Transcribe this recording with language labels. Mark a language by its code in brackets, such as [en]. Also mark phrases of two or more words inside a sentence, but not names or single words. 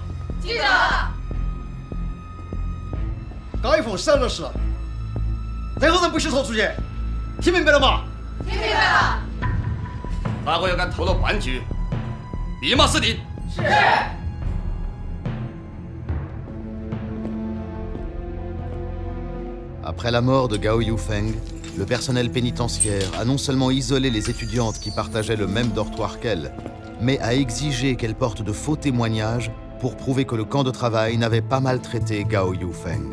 [zh] 记得了。高一凤死了是，任何人不许说出去，听明白了吗？听明白了。哪个要敢透露半句，立马死定。是。 [fr] Après la mort de Gao Yufeng, le personnel pénitentiaire a non seulement isolé les étudiantes qui partageaient le même dortoir qu'elle, mais a exigé qu'elles portent de faux témoignages pour prouver que le camp de travail n'avait pas maltraité Gao Yufeng.